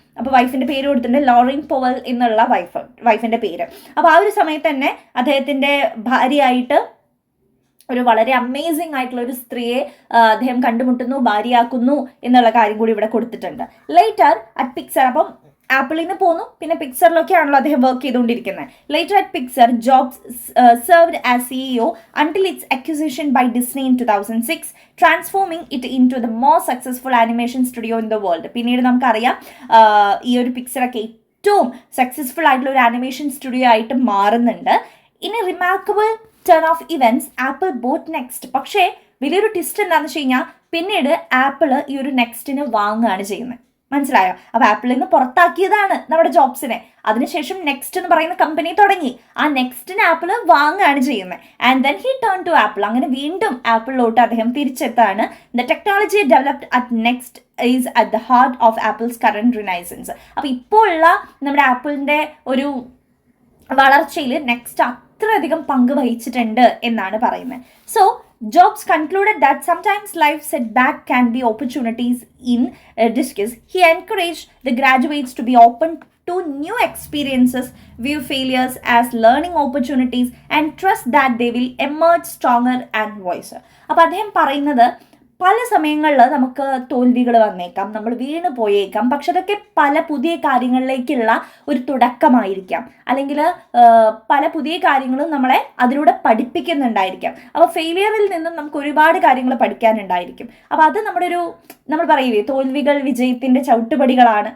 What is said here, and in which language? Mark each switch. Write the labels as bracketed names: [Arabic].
[Malayalam] അപ്പോൾ വൈഫിൻ്റെ പേര് കൊടുത്തിട്ടുണ്ട് ലോറിൻ പോവൽ എന്നുള്ള വൈഫിൻ്റെ പേര്. അപ്പോൾ ആ ഒരു സമയത്ത് തന്നെ അദ്ദേഹത്തിൻ്റെ ഭാര്യയായിട്ട് ഒരു വളരെ അമേസിംഗ് ആയിട്ടുള്ള ഒരു സ്ത്രീയെ അദ്ദേഹം കണ്ടുമുട്ടുന്നു, ഭാര്യയാക്കുന്നു എന്നുള്ള കാര്യം കൂടി ഇവിടെ കൊടുത്തിട്ടുണ്ട്. [English] later at Pixar, [Malayalam] അപ്പം ആപ്പിളിൽ നിന്ന് പോന്നു, പിന്നെ പിക്സറിലൊക്കെയാണല്ലോ അദ്ദേഹം വർക്ക് ചെയ്തുകൊണ്ടിരിക്കുന്നത്. [English] Later at Pixar Jobs served as CEO until its acquisition by Disney in 2006, transforming it into the most successful animation studio in the world. [Malayalam] പിന്നീട് നമുക്കറിയാം ഈ ഒരു പിക്സറൊക്കെ ഏറ്റവും സക്സസ്ഫുൾ ആയിട്ടുള്ള ഒരു ആനിമേഷൻ സ്റ്റുഡിയോ ആയിട്ട് മാറുന്നുണ്ട്. [English] ഇനി remarkable turn of events Apple bought NeXT. [Malayalam] പക്ഷേ വലിയൊരു ട്വിസ്റ്റ് എന്താണെന്ന് വെച്ച് കഴിഞ്ഞാൽ പിന്നീട് ആപ്പിള് ഈ ഒരു നെക്സ്റ്റിന് വാങ്ങുകയാണ് ചെയ്യുന്നത്. മനസ്സിലായോ? അപ്പോൾ ആപ്പിളിൽ നിന്ന് പുറത്താക്കിയതാണ് നമ്മുടെ ജോബ്സിനെ. അതിനുശേഷം നെക്സ്റ്റ് എന്ന് പറയുന്ന കമ്പനി തുടങ്ങി. ആ നെക്സ്റ്റിന് ആപ്പിള് വാങ്ങുകയാണ് ചെയ്യുന്നത്. [English] And then he turn to Apple. [Malayalam] അങ്ങനെ വീണ്ടും ആപ്പിളിലോട്ട് അദ്ദേഹം തിരിച്ചെത്താണ്. [English] The technology developed at NeXT is at the heart of Apple's current renaissance. [Malayalam] അപ്പോൾ ഇപ്പോൾ ഉള്ള നമ്മുടെ ആപ്പിളിൻ്റെ ഒരു വളർച്ചയിൽ നെക്സ്റ്റ് അത്രയധികം പങ്ക് വഹിച്ചിട്ടുണ്ട് എന്നാണ് പറയുന്നത്. [English] So Jobs concluded that sometimes life setback can be opportunities in disguise. He encouraged the graduates to be open to new experiences, view failures as learning opportunities, and trust that they will emerge stronger and wiser. [Malayalam] അപ്പോൾ അദ്ദേഹം പറയുന്നത് പല സമയങ്ങളിൽ നമുക്ക് തോൽവികൾ വന്നേക്കാം, നമ്മൾ വീണ് പോയേക്കാം. പക്ഷെ അതൊക്കെ പല പുതിയ കാര്യങ്ങളിലേക്കുള്ള ഒരു തുടക്കമായിരിക്കാം, അല്ലെങ്കിൽ പല പുതിയ കാര്യങ്ങളും നമ്മളെ അതിലൂടെ പഠിപ്പിക്കുന്നുണ്ടായിരിക്കാം. അപ്പോൾ ഫെയിലിയറിൽ നിന്നും നമുക്ക് ഒരുപാട് കാര്യങ്ങൾ പഠിക്കാനുണ്ടായിരിക്കും. അപ്പോൾ അത് നമ്മൾ പറയില്ലേ, തോൽവികൾ വിജയത്തിൻ്റെ ചവിട്ടുപടികളാണ്.